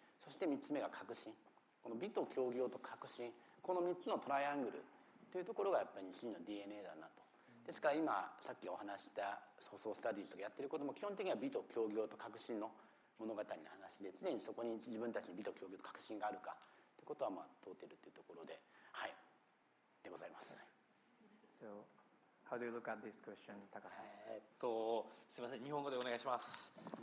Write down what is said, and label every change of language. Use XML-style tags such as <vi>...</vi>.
<ja>そして3つ目が革新。この美と協業と革新、この3つのトライアングルというところがやっぱり西陣の DNA だなと。ですから今さっきお話した舗装スタディーズとかやってることも基本的には美と協業と革新の物語の話で、常にそこに自分たちに美と協業と革新があるかということは問うているというところで、はいでございます。</ja> <en>So, how do you look at this question, 高さん？</en> <ja>すみません、日本語でお願いします。</ja>